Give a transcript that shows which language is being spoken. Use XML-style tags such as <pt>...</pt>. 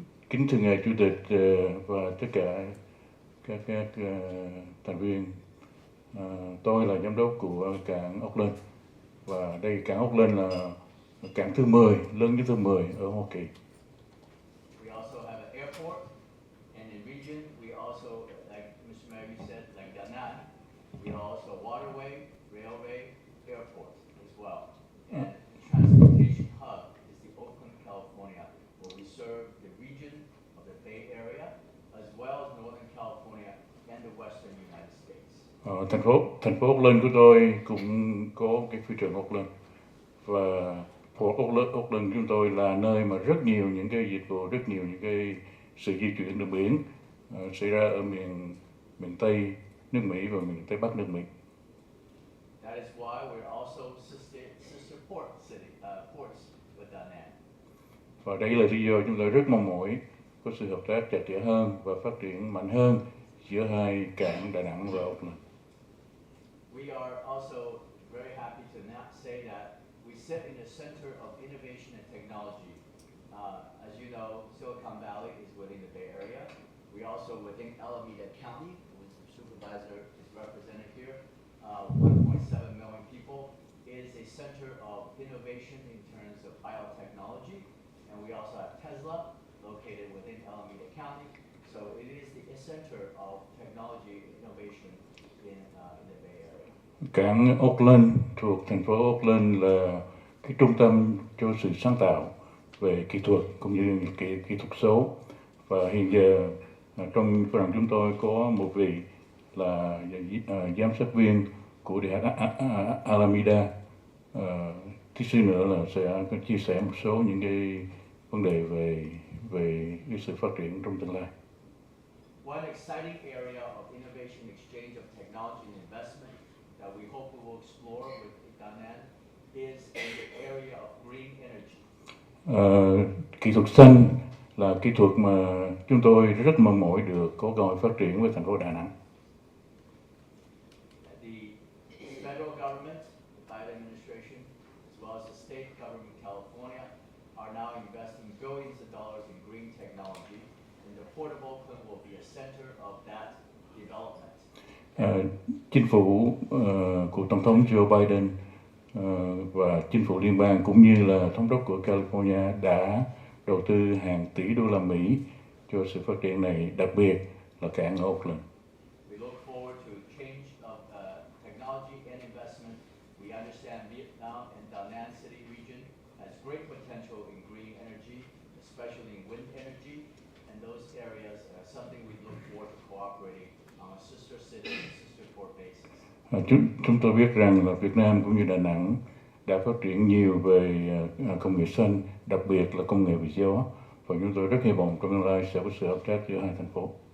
<vi>Kính thưa ngài Chủ tịch và tất cả các thành viên, tôi là giám đốc của cảng Oakland, và đây cảng Oakland là cảng thứ 10, lớn nhất thứ 10 ở Hoa Kỳ.</vi> <en>We also have an airport, and in region we also, like Mr. Mayor said, like Da Nang, we are also a waterway, railway, airport as well. And the transportation hub is the Oakland, California, where we serve the region of the Bay Area, as well as Northern California and the Western United States.</en> <vi>Thành phố Oakland của tôi cũng có cái phi trường Oakland, và Port Oakland chúng tôi là nơi mà rất nhiều những cái dịch vụ, rất nhiều những cái sự di chuyển đường biển xảy ra ở miền Tây nước Mỹ và miền Tây Bắc nước Mỹ.</vi> <en>That is why we're also sister ports with Da Nang.</en> <vi>Và đây là lý do chúng tôi rất mong mỏi có sự hợp tác chặt chẽ hơn và phát triển mạnh hơn giữa hai cảng Đà Nẵng và Oakland.</vi> <en>We are also very happy to say that we sit in the center of innovation and technology. As you know, Silicon Valley is within the Bay Area. We also within Alameda County, which the supervisor is represented here. 1.7 million people. It is a center of innovation in terms of biotechnology, and we also have Tesla located within Alameda County. So it is the center of technology innovation in the Bay Area.</en> <vi>Cảng Oakland thuộc thành phố Oakland là cái trung tâm cho sự sáng tạo về kỹ thuật cũng như kỹ thuật số, và hiện giờ trong đoàn chúng tôi có một vị là giám sát viên của Đại học Alameda. Tí xíu nữa là sẽ chia sẻ một số những cái vấn đề về cái sự phát triển trong tương lai.</vi> <en>One exciting area of innovation, exchange of technology and investment that we hope we will explore with Da Nang is in the area of green energy.</en> <vi>Kỹ thuật xanh là kỹ thuật mà chúng tôi rất mong mỏi được có cơ hội phát triển với thành phố Đà Nẵng.</vi> <en>The federal government, the Biden administration, as well as the state government in California, are now investing billions of dollars in green technology, and the Port of Oakland will be a center of that development.</en> <vi>Chính phủ của Tổng thống Joe Biden và chính phủ liên bang cũng như là thống đốc của California đã đầu tư hàng tỷ đô la Mỹ cho sự phát triển này, đặc biệt là cảng Oakland.</vi> <en>We look forward to change of technology and investment. We understand Vietnam and Da Nang City region has great potential in green energy, especially in wind energy, and those areas are something we look forward to cooperating on a sister city and sister port basis.</en> <vi>Chúng tôi biết rằng là Việt Nam cũng như Đà Nẵng đã phát triển nhiều về công nghệ xanh, đặc biệt là công nghệ về gió. Và chúng tôi rất hy vọng trong tương lai sẽ có sự hợp tác giữa hai thành phố.</vi>